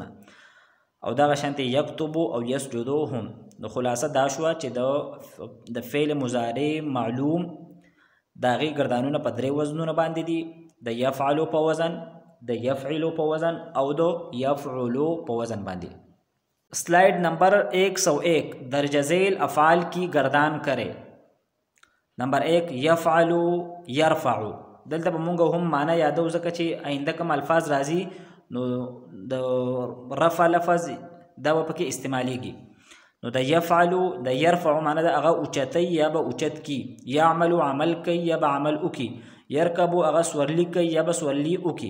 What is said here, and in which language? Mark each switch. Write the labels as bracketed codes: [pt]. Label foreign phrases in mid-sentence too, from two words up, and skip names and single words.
[ps] او دغه شانتي یکتبو او یسجدو هم. نو خلاصه دا شوه چې د فعل مضارع معلوم د هغې ګردانونه په 3 وزنونه باندې دي، د یفعلو په وزن، د یفعلو په وزن او د یفعلو په وزن باندې. [ur] سلائیڈ نمبر 101 درجہ ذیل افعال کی گردان کرے. [ar] نمبر 1 یفعلو یرفعو. [ps] دلته به مونږ هم معنی یادو ځکه چې آینده کوم الفاظ راځي نو د رفع لفظ دا به پکې استعمالیږي. نو د یفعلو د یرفعو معنی ده هغه اوچتی یا به اوچت کی. یعملو عمل کوي یا به عمل وکي. یرکبو هغه سورلی کوي یا به سورلی وکي.